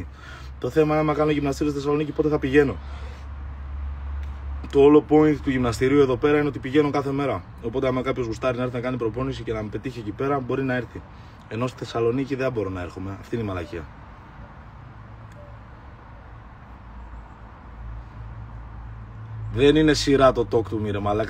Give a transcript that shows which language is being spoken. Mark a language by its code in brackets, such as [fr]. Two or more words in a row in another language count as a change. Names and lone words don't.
[el] Το θέμα είναι, άμα κάνω γυμναστήριο στη Θεσσαλονίκη, πότε θα πηγαίνω? Το όλο point του γυμναστηρίου εδώ πέρα είναι ότι πηγαίνω κάθε μέρα. Οπότε, άμα κάποιος γουστάρει να έρθει να κάνει προπόνηση και να με πετύχει εκεί πέρα, μπορεί να έρθει. Ενώ στη Θεσσαλονίκη δεν μπορώ να έρχομαι. Αυτή είναι η μαλακία. Δεν είναι σειρά το [en] talk to me, [el] ρε μαλάκα.